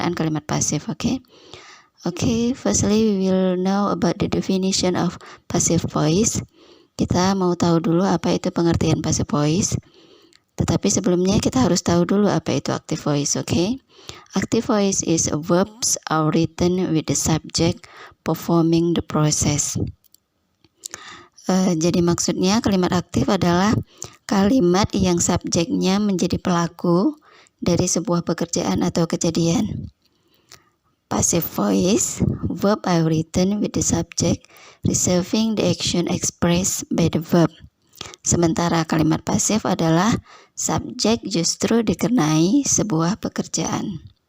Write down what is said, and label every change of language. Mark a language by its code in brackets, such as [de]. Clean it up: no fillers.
[en] Okay, firstly we will know about the definition of passive voice. [id] Kita mau tahu dulu apa itu pengertian passive voice. Tetapi sebelumnya kita harus tahu dulu apa itu active voice, okay? [en] Active voice is verbs are written with the subject performing the process. [id] Jadi maksudnya kalimat aktif adalah kalimat yang subjeknya menjadi pelaku dari sebuah pekerjaan atau kejadian. [en] Passive voice, verb are written with the subject reserving the action expressed by the verb. [id] Sementara kalimat pasif adalah subjek justru dikenai sebuah pekerjaan.